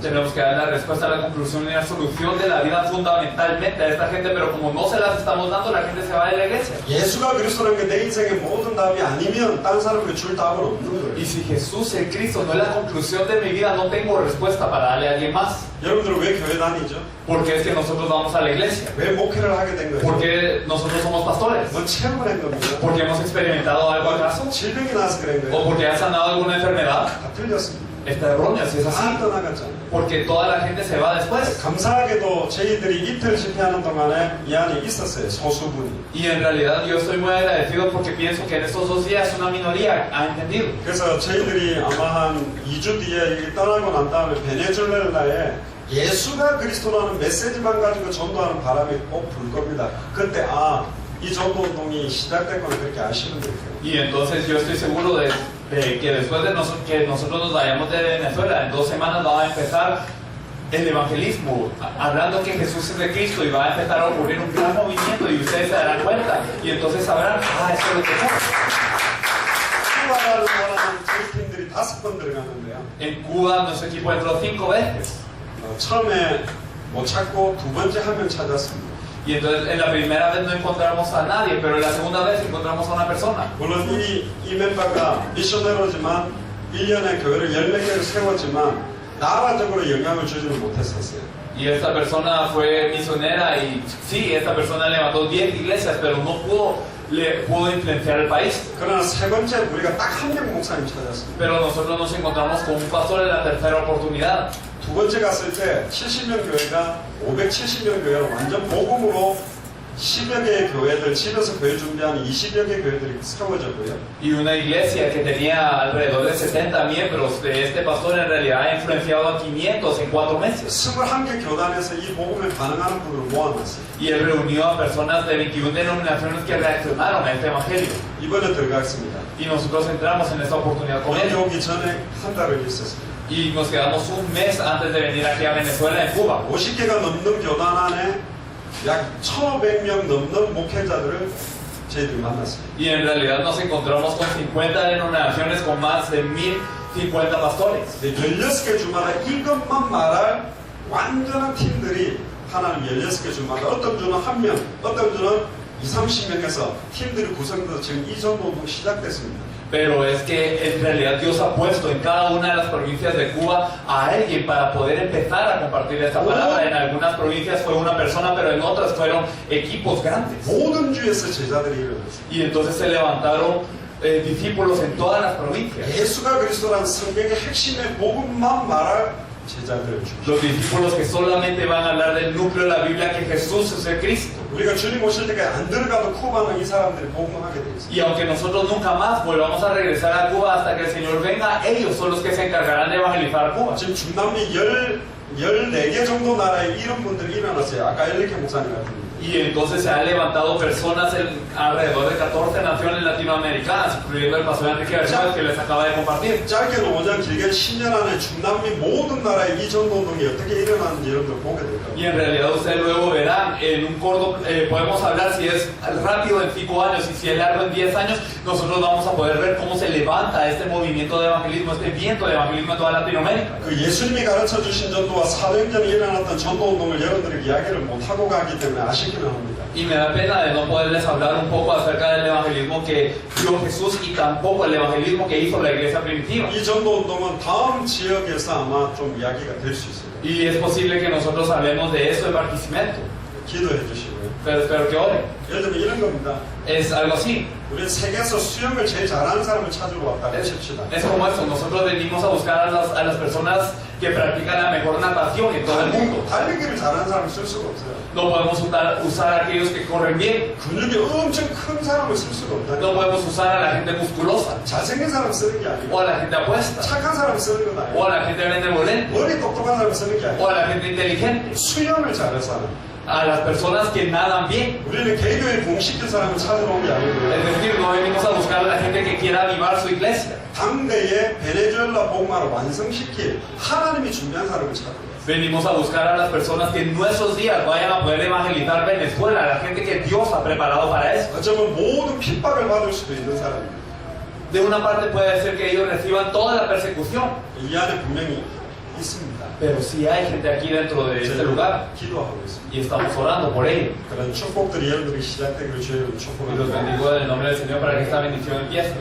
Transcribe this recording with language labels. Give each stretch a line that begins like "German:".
Spanish: Tenemos que dar la respuesta a la conclusión y la solución de la vida fundamentalmente a esta gente, pero como no se las estamos dando, la gente se va de la iglesia.
Korean: 예수가 그리스도라는 게 내 인생의 모든 답이 아니면 다른 사람에게 줄 답은 없는 거예요.
Spanish: Y si Jesús el Cristo no es la conclusión de mi vida, no tengo respuesta para darle a alguien más.
Korean: 여러분들은 왜 교회 다니죠?
Spanish: Porque es que nosotros vamos a la iglesia.
Korean: 왜 목회를 하게 된 거예요?
Spanish: Porque nosotros somos pastores.
Korean: 뭐 체험을 한 겁니다.
Spanish: Porque hemos experimentado algo acaso.
Korean: 질병이 나서 그런
Spanish: O porque ha sanado alguna enfermedad.
Korean: 다 틀렸습니다.
Spanish: Está erróneo, si es así.
Korean: 다 떠나갔잖아요.
Spanish: Porque toda la gente se va después.
Korean: 감사하게도 저희들이 이틀 집회하는 동안에 이 안에 있었어요. 소수분이.
Spanish: Y en realidad yo estoy muy agradecido porque pienso que en estos 2 días una minoría ha entendido.
Korean: 그래서 저희들이 아마 한 2주 뒤에 여기 떠나고 난 다음에 베네수엘라에 예수가 그리스도라는 메시지만 가지고 전도하는 바람이 꼭 불 겁니다. 그때 이 전도 운동이 시작됐구나 그렇게 아시면 돼요.
Spanish: Y entonces yo estoy seguro de que después de que nosotros nos vayamos de Venezuela, en 2 semanas va a empezar el evangelismo, hablando que Jesús es de Cristo, y va a empezar a ocurrir un gran movimiento y ustedes se darán cuenta y entonces sabrán, esto es lo que pasa.
Korean: 쿠바를 원하는 저희 팀들이 5번 들어갔는데요.
Spanish: En Cuba nuestro equipo entró 5 veces.
Korean: 처음에 못 찾고 2번째 한 명 찾았습니다.
Spanish: Y entonces en la primera vez no encontramos a nadie, pero en la segunda vez encontramos a una persona.
Korean: 물론 이 멤버가 미셔너로지만 1년에 교회를 14개를 세웠지만 나라적으로 영향을 주지는 못했었어요.
Spanish: Y esta persona fue misionera y sí, esta persona levantó 10 iglesias, pero no pudo influenciar el país.
Korean: 그러나 세 번째 우리가 딱 한 명 목사님 찾았습니다.
Spanish: Pero nosotros nos encontramos con un pastor en la tercera oportunidad.
Korean: 두 번째 갔을 때 70명 교회가 570명 교회로 완전 복음으로 10여 개의 교회들, 집에서 교회 준비하는 20여 개의 교회들이 세워졌고요.
Spanish: Y una iglesia que tenía alrededor de 70 miembros de este pastor en realidad ha influenciado a 500 en 4 meses.
Korean: 21개 교단에서 이 복음에 반응하는 분들을 mo아놨어요.
Spanish: Y él reunió a personas de 21 denominaciones que reaccionaron a este evangelio.
Korean: 이번에 들어갔습니다.
Spanish: Y nosotros entramos en esta oportunidad con
Korean: 오늘
Spanish: él.
Korean: 오기 전에 한 달을 있었습니다.
Spanish: Y nos quedamos un mes antes de venir aquí a Venezuela, en Cuba.
Korean: 50개가 넘는 교단 안에 약 1,500명 넘는 목회자들을 저희들이 만났습니다.
Spanish: Y en realidad nos encontramos con 50 denominaciones con más de 1050 pastores.
Korean: 16개 주마다 이것만 말할 완전한 팀들이 하나님 16개 주마다 어떤 주는 1명, 어떤 주는 20-30명에서 팀들이 구성돼서 지금 이 전도 운동 시작됐습니다.
Spanish: Pero es que en realidad Dios ha puesto en cada una de las provincias de Cuba a alguien para poder empezar a compartir esta palabra. En algunas provincias fue una persona, pero en otras fueron equipos grandes.
Korean: 모든 주에서 제자들이 일어났어요.
Spanish: Y entonces se levantaron discípulos en todas las provincias.
Korean: 예수가 그리스도라는 성경의 핵심의 복음만 말할 제자들을 주십시오.
Spanish: Los discípulos que solamente van a hablar del núcleo de la Biblia, que Jesús es el Cristo.
Korean: 우리가 주님 오실 때까지 안 들어가도 쿠바는 이 사람들이 복음하게 돼 있어요.
Spanish: Y aunque nosotros nunca más volvamos a regresar a Cuba hasta que el Señor venga, ellos son los que se encargarán de evangelizar Cuba.
Korean: 지금 중남미 14개 정도 나라에 이런 분들이 일어났어요. 아까 엘리케 목사님 같은 분들.
Spanish: Y entonces se han levantado personas en alrededor de 14 naciones latinoamericanas, incluyendo el pastor Enrique García que les acaba de compartir.
Korean: 짧게는 5년, 길게는 10년 안에 중남미 모든 나라에 이 전도 운동이 어떻게 일어나는지 여러분들 보게 될
Spanish: Y
Korean: 거예요.
Spanish: en realidad ustedes luego verán, en un corto, podemos hablar si es rápido en 5 años y si es largo en 10 años, nosotros vamos a poder ver cómo se levanta este movimiento de evangelismo, este viento de evangelismo en toda Latinoamérica.
Korean: 그 예수님이 가르쳐 주신 전도와 400년 전에 일어났던 전도 운동을 여러분들이 이야기를 못 하고 가기 때문에 아쉽기는 합니다.
Spanish: Y me da pena de no poderles hablar un poco acerca del evangelismo que dio Jesús y tampoco el evangelismo que hizo la iglesia primitiva.
Korean: 이 전도 운동은 다음 지역에서 아마 좀 이야기가 될 수 있어요.
Spanish: Y es posible que nosotros hablemos de eso en Barquisimeto,
Korean: 기도해 주시고요.
Spanish: pero espero que oren.
Korean: 예를 들면 이런 겁니다.
Spanish: Es algo así.
Korean: 우리 세계에서 수영을 제일 잘하는 사람을 찾으러 왔다고 칩시다.
Spanish: Es como eso, nosotros venimos a buscar a las personas que practican la mejor natación en todo el mundo.
Korean: 달리기를 잘하는 사람을 쓸 수가 없어요.
Spanish: No podemos usar a aquellos que corren bien,
Korean: 근육이 엄청 큰 사람을 쓸 수가 없다.
Spanish: no podemos usar a la gente musculosa,
Korean: 잘생긴 사람 쓰는 게 아니고
Spanish: o a la gente apuesta,
Korean: 착한 사람 쓰는 건
Spanish: o
Korean: 아니고
Spanish: a la gente benevolente,
Korean: 머리 똑똑한 사람 쓰는 게
Spanish: o
Korean: 아니고
Spanish: a la gente inteligente,
Korean: 수영을 잘해서 하는
Spanish: a las personas que nadan bien.
Korean: 우리는 개교에 봉시킬 사람을 찾으러 온 게 아니고요.
Spanish: Es decir, no venimos a buscar a la gente que quiera avivar su iglesia.
Korean: 당대의 베네수엘라 복음화를 완성시킬 하나님이 준비한 사람을 찾으러
Spanish: Venimos a buscar a las personas que en nuestros días vayan a poder evangelizar Venezuela, a la gente que Dios ha preparado para eso.
Korean: 어쩌면 모든 핍박을 받을 수도 있는 사람입니다.
Spanish: de una parte puede ser que ellos reciban toda la persecución,
Korean: 이 안에 분명히 있습니다.
Spanish: pero si hay gente aquí dentro de este lugar
Korean: 기도하고 있습니다.
Spanish: y estamos orando por ellos.
Korean: 그런 축복들이 여러분들이 시작되기를 주의 이름으로
Spanish: Y los
Korean: 축복합니다.
Spanish: bendigo en el nombre del Señor para que esta bendición empiece.